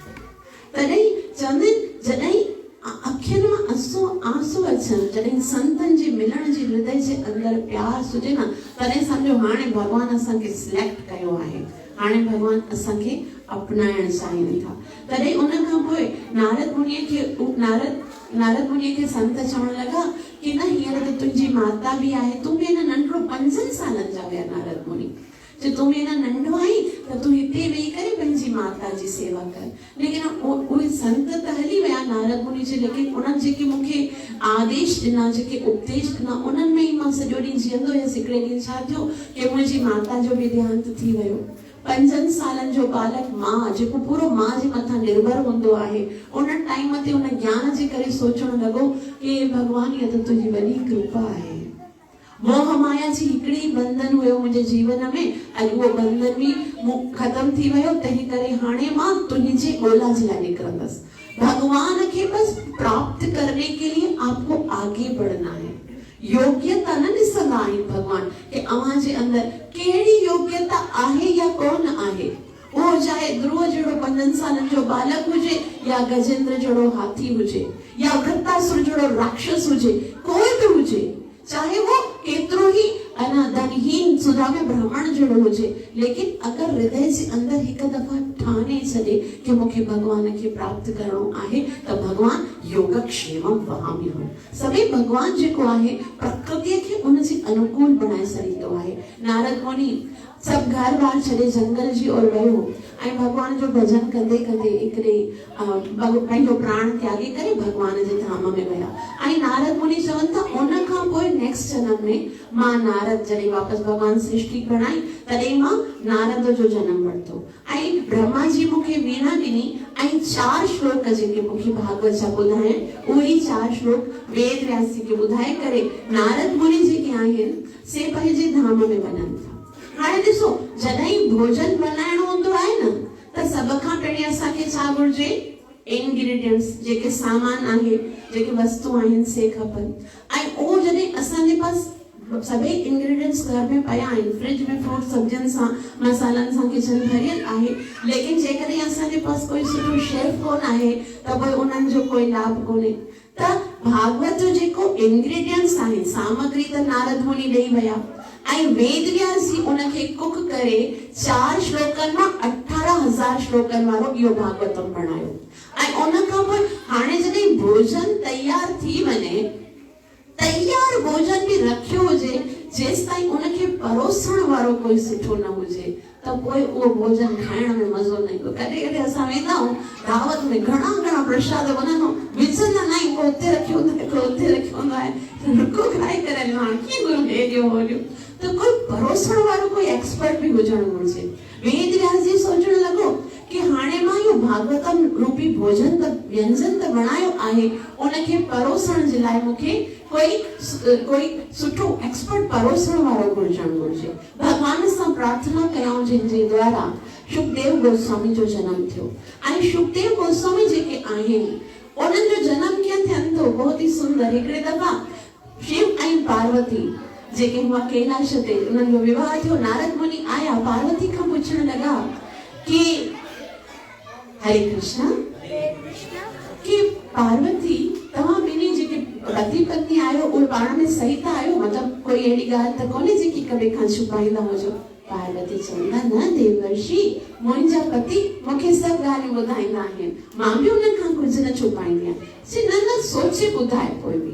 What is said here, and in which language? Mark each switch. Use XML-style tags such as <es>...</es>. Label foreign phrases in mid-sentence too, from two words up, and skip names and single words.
<sd>तॾहिं चवंदा जॾहिं अखियुनि मां आंसू अचनि, जॾहिं संतनि जे मिलण जी हृदय जे अंदरि प्यास हुजे न, तॾहिं सम्झो हाणे भॻवान असांखे सिलेक्ट कयो आहे, हाणे भॻवान असांखे अपनाइण चाहिनि था। तॾहिं उन खां पोइ नारद मुनिअ खे संत चवण लॻा कि न हींअर त तुंहिंजी माता बि आहे, तूं बि अञा नंढड़ो 5 सालनि जा हुया नारद मुनि, तूं बि अञा नंढो आहीं त तूं हिते वेही करे पंहिंजी माता जी सेवा कर। लेकिन उहे संत त हली विया नारद मुनि जे, लेकिन उन्हनि जेके मूंखे आदेश ॾिना, जेके उपदेश ॾिना, उन्हनि में ई मां सॼो ॾींहुं जीअंदो हुयसि। हिकिड़े ॾींहुं छा थियो कि मुंहिंजी माता जो बि देहांत थी वियो। 5 सालनि जो बालक मां जेको पूरो मां जे मथां निर्भर हूंदो आहे, उन टाइम ते उन ज्ञान जे करे सोचणु लॻो कि भॻवान इहा त तुंहिंजी वॾी कृपा आहे। मोह माया जी हिकिड़ी बंधन हुयो मुंहिंजे जीवन में, अॼु उहो बंधन बि ख़तम थी वियो। तंहिं करे हाणे मां तुंहिंजे ॻोल्हा जे लाइ निकिरंदसि।</sd> <hi>भगवान के बस प्राप्त करने के लिए आपको आगे बढ़ना है।</hi> <sd>योग्यता न ॾिसंदा आहिनि भगवान कि अव्हां जे अंदर कहिड़ी योग्यता आहे या कोन आहे। वो चाहे ध्रुव जहिड़ो 5 सालनि जो बालक हुजे या गजेंद्र जहिड़ो हाथी हुजे या वृत्तासुर जहिड़ो राक्षस हुजे, कोई बि हुजे, चाहे वो केतिरो ही धनहीन सुदामे ब्राह्मण जहिड़ो हुजे, लेकिन अगर हृदय जे अंदर हिकु दफ़ा ठाने छॾे कि मूंखे भगवान खे प्राप्त करणो आहे त भगवान</sd> <sa>योगक्षेमम वहाम्यहम्।</sa> <sd>सभई भगवान जेको आहे प्रकृतिअ खे उन जे अनुकूल बनाए छॾींदो आहे। नारद मुनि सब घर बार छॾे जंगल जी ओर वियो ऐं भगवान जो भजन कंदे कंदे हिकिड़े पंहिंजो प्राण त्यागे करे भगवान जे धाम में विया। ऐं नारद मुनि चवनि था उन खां पोइ नेक्स्ट जन्म में मां नारद जॾहिं वापसि भगवान सृष्टि बणाई तॾहिं मां नारद जो जन्म वरितो ऐं ब्रह्मा जी मूंखे वीणा ॾिनी ऐं 4 श्लोक जेके मूंखे भागवत जा ॿुधाइनि उहे 4 श्लोक वेद व्यास जी खे ॿुधाए करे नारद मुनि जेके आहिनि से पंहिंजे धाम में वञनि था। हाणे ॾिसो जॾहिं भोजन बनाइणो हूंदो आहे न त सभ खां पहिरीं असांखे छा घुर्जे, इंग्रेडिएंट्स जेके सामान आहे, जेके वस्तु आहिनि से खपनि। ऐं उहो जॾहिं असांजे पास सभई इंग्रेडिएंट्स घर में पिया आहिनि, फ्रिज में फ्रूट सब्जियुनि सां मसालनि सां किचन भरियल आहे, लेकिन जेकॾहिं असांजे पास कोई सुठो शेफ कोन आहे त पोइ उन्हनि जो कोई लाभ कोन्हे। त भागवत जो जेको इंग्रेडिएंट्स आहिनि, सामग्री त नारद मुनि ॾेई विया ऐं वेद व्यास जी उनखे कुक करे 4 श्लोकनि मां 18,000 श्लोकनि वारो इहो भागवतम बणायो। ऐं उन खां पोइ हाणे जॾहिं भोजन तयार थी वञे, तयार भोजन बि रखियो हुजे, जेसि ताईं उनखे परोसण वारो कोई सुठो न हुजे तो कोई वो भोजन खाइण में मज़ो न ईंदो। कॾहिं कॾहिं असां वेंदा आहियूं दावत में, घणा प्रसाद वञनि विझंदा न आहियूं, को हुते रखियो हूंदो आहे, को हुते रखियो हूंदो आहे, रुको खाई करे हाणे कीअं गुरू हे ॾियो हो ॾियो। तो कोई परोसण वारो कोई एक्सपर्ट भी हुजणु घुरिजे। वेद व्यास जी सोचण लॻो कि हाणे मां इहो भागवतम रूपी भोजन त व्यंजन त बणायो आहे, उनखे परोसण जे लाइ मूंखे कोई सुठो एक्सपर्ट परोसण वारो घुरिजणु घुरिजे। भगवान सां प्रार्थना कयूं जिनजे द्वारा शुकदेव गोस्वामी जो जन्म थियो। ऐं शुकदेव गोस्वामी जेके आहिनि उन्हनि जो जन्म कीअं थियनि थो, बहुत ही सुंदर। हिकिड़े दफ़ा शिव ऐं पार्वती जेके हुआ कैलाश ते, उन्हनि जो विवाह थियो। नारद मुनि आया, पार्वती खां पुछण लॻा कि हरे कृष्णा कि पार्वती तव्हां ॿिन्ही जेके पति पत्नी आहियो उहे पाण में सही था आहियो, मतिलबु कोई अहिड़ी ॻाल्हि त कोन्हे जेकी हिक ॿिए खां छुपाईंदा हुजो। पार्वती चवंदा न देवर्षि, मुंहिंजा पति मूंखे सभु ॻाल्हियूं ॿुधाईंदा आहिनि, मां बि उन्हनि खां कुझु न छुपाईंदी आहियां। चई न सोचे ॿुधाए कोई बि।</sd>